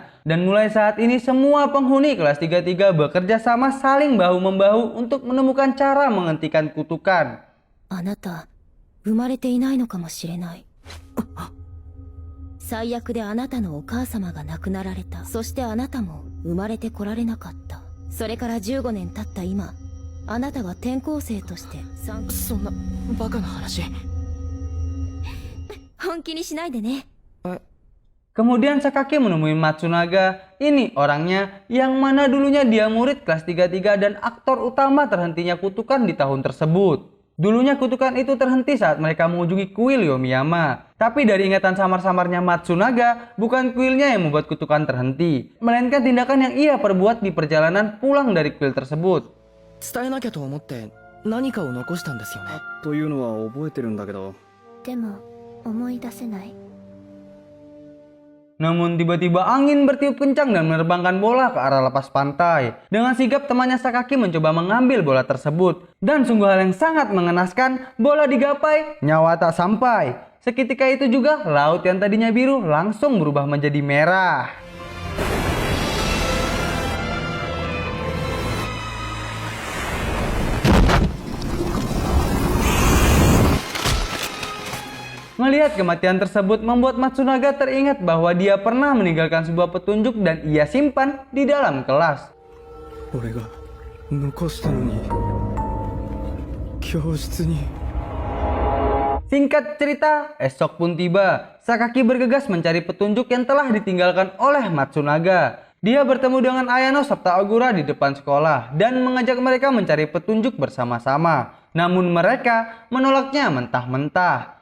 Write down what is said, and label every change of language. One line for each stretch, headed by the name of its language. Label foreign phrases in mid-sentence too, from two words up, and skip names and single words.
Indonesian: Dan mulai saat ini semua penghuni kelas 33 bekerja sama saling bahu-membahu untuk menemukan cara menghentikan kutukan.
Japanese: あなた、生まれていないのかもしれない。最悪であなたのお母様が亡くなられた。そしてあなたも生まれてこられなかった。それから15年経った今、あなたが転校生としてそんなバカな話。本気にしないでね。
Indonesian: Kemudian Sakaki menemui Matsunaga, ini orangnya, yang mana dulunya dia murid kelas 33 dan aktor utama terhentinya kutukan di tahun tersebut. Dulunya kutukan itu terhenti saat mereka mengunjungi kuil Yomiyama. Tapi dari ingatan samar-samarnya Matsunaga, bukan kuilnya yang membuat kutukan terhenti, melainkan tindakan yang ia perbuat di perjalanan pulang dari kuil tersebut.
Japanese: 伝えなきゃと思って何かを残したんですよね。というのは覚えてるんだけど。でも、思い出せない。
Indonesian: Namun tiba-tiba angin bertiup kencang dan menerbangkan bola ke arah lepas pantai. Dengan sigap temannya Sakaki mencoba mengambil bola tersebut. Dan sungguh hal yang sangat mengenaskan, bola digapai, nyawa tak sampai. Seketika itu juga laut yang tadinya biru langsung berubah menjadi merah. Melihat kematian tersebut membuat Matsunaga teringat bahwa dia pernah meninggalkan sebuah petunjuk dan ia simpan di dalam kelas.
Japanese: 俺が残したのに教室に。
Indonesian: Singkat cerita, esok pun tiba. Sakaki bergegas mencari petunjuk yang telah ditinggalkan oleh Matsunaga. Dia bertemu dengan Ayano serta Ogura di depan sekolah dan mengajak mereka mencari petunjuk bersama-sama. Namun mereka menolaknya mentah-mentah.